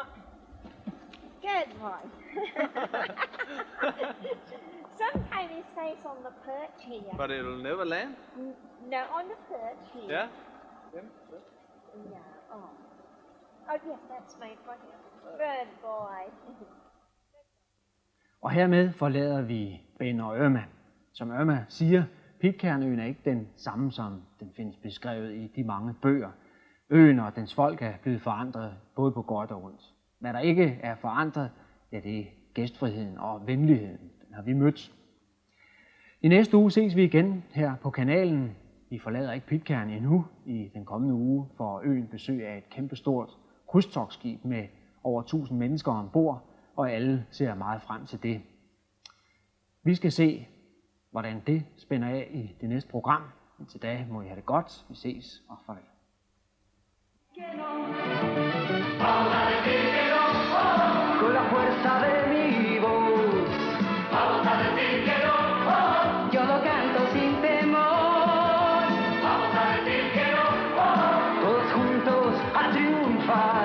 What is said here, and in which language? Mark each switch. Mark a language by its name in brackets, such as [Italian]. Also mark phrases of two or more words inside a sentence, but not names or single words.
[English] Good boy. Sometimes it stays on the perch here. But it'll never land? No, on the perch here. Yeah? Yeah. Oh. Oh yes, that's made for him. Good boy. [Danish] Og hermed forlader vi Ben og Irma. Som Irma siger, Pitcairn-øen er ikke den samme, som den findes beskrevet i de mange bøger. Øen og dens folk er blevet forandret, både på godt og ondt. Hvad der ikke er forandret, ja, det er gæstfriheden og venligheden. Den har vi mødt. I næste uge ses vi igen her på kanalen. Vi forlader ikke Pitcairn endnu. I den kommende uge får øen besøg af et kæmpestort krydstogtskib med over 1000 mennesker ombord, og alle ser meget frem til det. Vi skal se, hvordan det spænder af i det næste program. Indtil da må I have det godt. Vi ses og farvel. [Spanish] Con la fuerza de mi voz, Vamos a decir que no. Yo lo canto sin temor. Vamos a decir que no. todos juntos a triunfar.